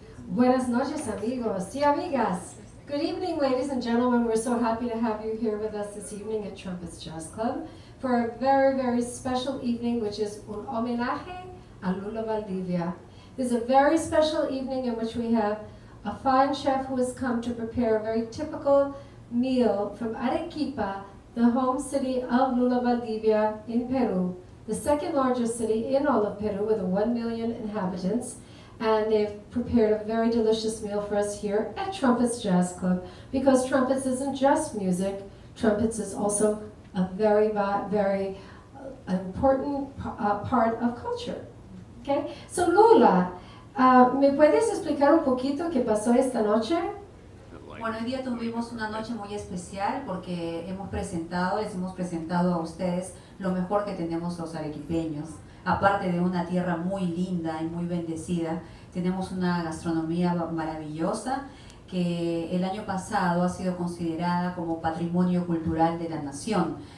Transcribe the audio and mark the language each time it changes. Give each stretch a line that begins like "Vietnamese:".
Spanish: Buenas noches, amigos y amigas.
English: Good evening, ladies and gentlemen. We're so happy to have you here with us this evening at Trumpets Jazz Club for a very, very special evening, which is
Spanish: un homenaje a Lula Valdivia.
English: This is a very special evening in which we have a fine chef who has come to prepare a very typical meal from Arequipa, the home city of Lula Valdivia in Peru, the second largest city in all of Peru with 1 million inhabitants. And they've prepared a very delicious meal for us here at Trumpets Jazz Club, because trumpets isn't just music, trumpets is also a very, very important part of culture. Okay?
Spanish: So Lula, ¿me puedes explicar un poquito qué pasó esta noche? Bueno, hoy día tuvimos una noche muy especial porque les hemos presentado a ustedes lo mejor que tenemos los arequipeños. Aparte de una tierra muy linda y muy bendecida, tenemos una gastronomía maravillosa que el año pasado ha sido considerada como patrimonio cultural de la nación.